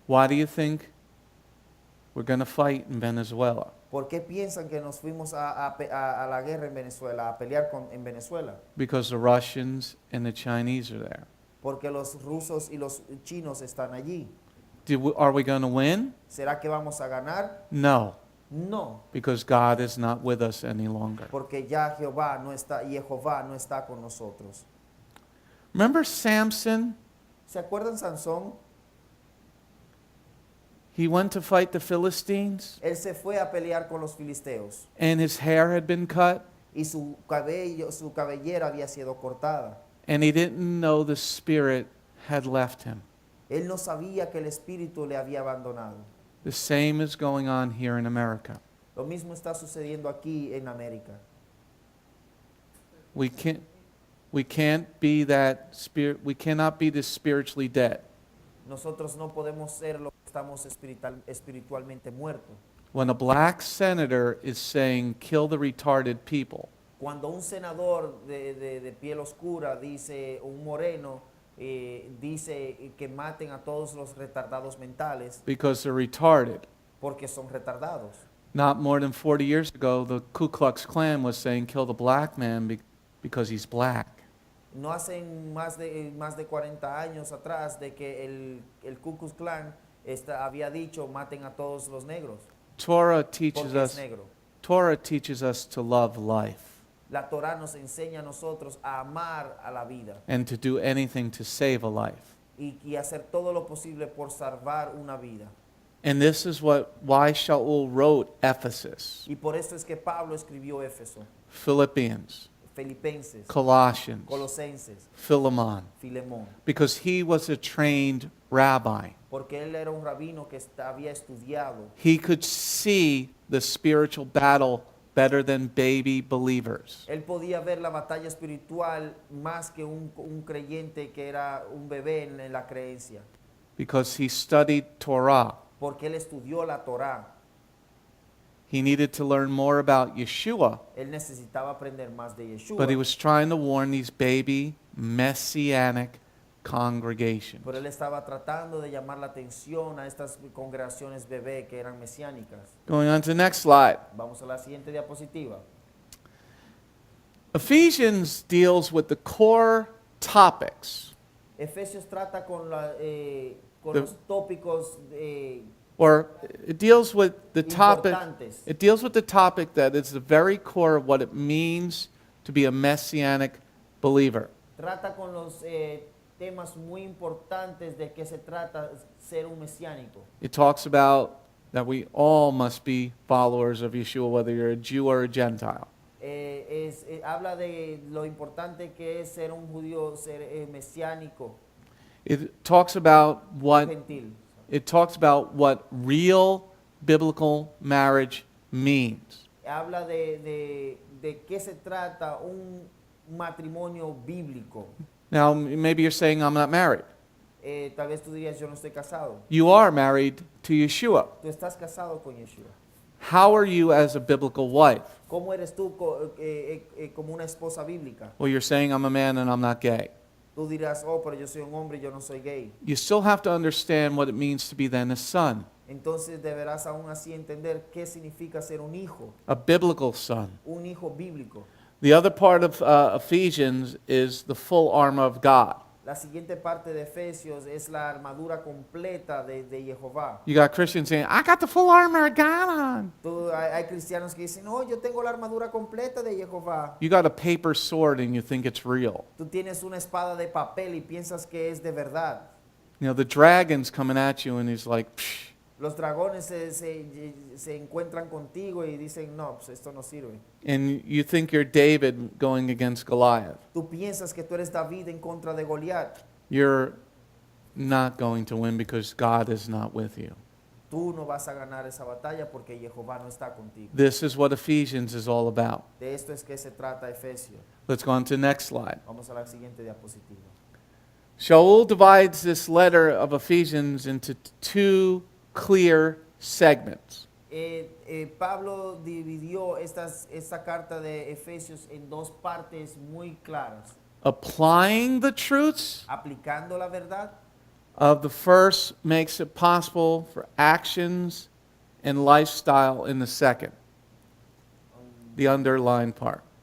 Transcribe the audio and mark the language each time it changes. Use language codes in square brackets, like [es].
[en] Why do you think we're going to fight in Venezuela? [es] ¿Por qué piensan que nos fuimos a la guerra en Venezuela, a pelear en Venezuela? [en] Because the Russians and the Chinese are there. [es] Porque los rusos y los chinos están allí. [en] Are we going to win? [es] ¿Será que vamos a ganar? [en] No, [es] No, [en] because God is not with us any longer. [es] porque ya Jehová no está con nosotros. [en] Remember Samson? [es] ¿Se acuerdan Sansón? [en] He went to fight the Philistines [es] Él se fue a pelear con los filisteos [en] and his hair had been cut [es] y su cabellera había sido cortada. [en] and he didn't know the Spirit had left him. [es] Él no sabía que el espíritu le había abandonado. [en] The same is going on here in America. [es] Lo mismo está sucediendo aquí en América. [en] We can't be that spirit. We cannot be this spiritually dead. [es] Nosotros no podemos ser lo que estamos espiritualmente muertos. [en] When a black senator is saying, kill the retarded people, [es] Cuando un senador de piel oscura dice, un moreno, dice que maten a todos los retardados mentales [en] because they're retarded. [es] porque son retardados. [en] Not more than 40 years ago, the Ku Klux Klan was saying, kill the black man because he's black. [es] No hacen más de 40 años atrás de que el Ku Klux Klan había dicho maten a todos los negros [en] Torah teaches [es] porque es [en] us. [es] negro. [en] Torah teaches us to love life [es] La Torah nos enseña a nosotros a amar a la vida [en] and to do anything to save a life. [es] y hacer todo lo posible por salvar una vida. [en] And this is why Shaul wrote Ephesus, [es] Y por eso es que Pablo escribió Éfeso, [en] Philippians, [es] Filipenses, [en] Colossians, [es] Colosenses, [en] Philemon, [es] Filemón, [en] because he was a trained rabbi. [es] porque él era un rabino que había estudiado. [en] He could see the spiritual battle better than baby believers. [es] Él podía ver la batalla espiritual más que un creyente que era un bebé en la creencia, [en] Because he studied Torah. [es] porque él estudió la Torá. [en] He needed to learn more about Yeshua, [es] Él necesitaba aprender más de Yeshua, [en] but he was trying to warn these baby Messianic congregations. [es] pero él estaba tratando de llamar la atención a estas congregaciones bebé que eran mesiánicas. [en] Going on to the next slide. [es] Vamos a la siguiente diapositiva. [en] Ephesians deals with the core topics, [es] Efesios trata con [en] The- [es] los tópicos [en] or it deals with the topic. [es] importantes. [en] It deals with the topic that is the very core of what it means to be a Messianic believer. [es] Trata con los temas muy importantes de que se trata ser un mesiánico. [en] It talks about that we all must be followers of Yeshua, whether you're a Jew or a Gentile. [es] Habla de lo importante que es ser un judío, ser mesiánico, [en] It talks about what [es] gentil. [en] it talks about what real biblical marriage means. [es] Habla de qué se trata un matrimonio bíblico. [en] Now, maybe you're saying, I'm not married. [es] Tal vez tú dirías, yo no estoy casado. [en] You are married to Yeshua. [es] Tú estás casado con Yeshua. [en] How are you as a biblical wife? [es] ¿Cómo eres tú como una esposa bíblica? [en] Well, you're saying, I'm a man and I'm not gay. [es] Tú dirás, oh, pero yo soy un hombre y yo no soy gay. [en] You still have to understand what it means to be then a son, [es] Entonces deberás aún así entender qué significa ser un hijo [en] biblical son. [es] bíblico. [en] The other part of Ephesians is the full armor of God. [es] La siguiente parte de Efesios es la armadura completa de Jehová. [en] You got Christians saying, I got the full armor of God on. [es] Hay cristianos que dicen, no, yo tengo la armadura completa de Jehová. [en] You got a paper sword and you think it's real. [es] Tú tienes una espada de papel y piensas que es de verdad. [en] You know, the dragon's coming at you and he's like, psh. [es] Los dragones se encuentran contigo y dicen, no, pues esto no sirve. [en] And you think you're David going against Goliath. [es] Tú piensas que tú eres David en contra de Goliat. [en] You're not going to win because God is not with you. [es] Tú no vas a ganar esa batalla porque Jehová no está contigo. [en] This is what Ephesians is all about. [es] De esto es que se trata Efesios. [en] Let's go on to the next slide. [es] Vamos a la siguiente diapositiva. [en] Shaul divides this letter of Ephesians into two clear segments. [es] Pablo dividió esta carta de Efesios en dos partes muy claras. [en] Applying the truths [es] Aplicando la verdad [en] of the first makes it possible for actions and lifestyle in the second, the underlined part.